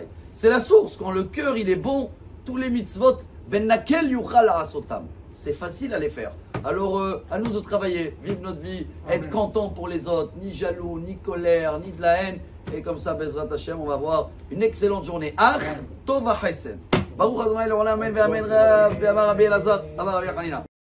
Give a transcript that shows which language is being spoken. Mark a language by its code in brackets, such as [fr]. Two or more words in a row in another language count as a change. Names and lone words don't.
[fr] C'est la source. Quand le cœur il est bon, tous les mitzvot, [he] בנקל יוכל לעשותם. [fr] C'est facile à les faire. Alors, à nous de travailler, vivre notre vie, être content pour les autres, ni jaloux, ni colère, ni de la haine. Et comme ça, [he] בעזרת השם, [fr] on va avoir une excellente journée. [he] אך טוב החסד. ברוך אדוני לעולם, אמן ואמן, רבי אלעזר, רבי חנינא.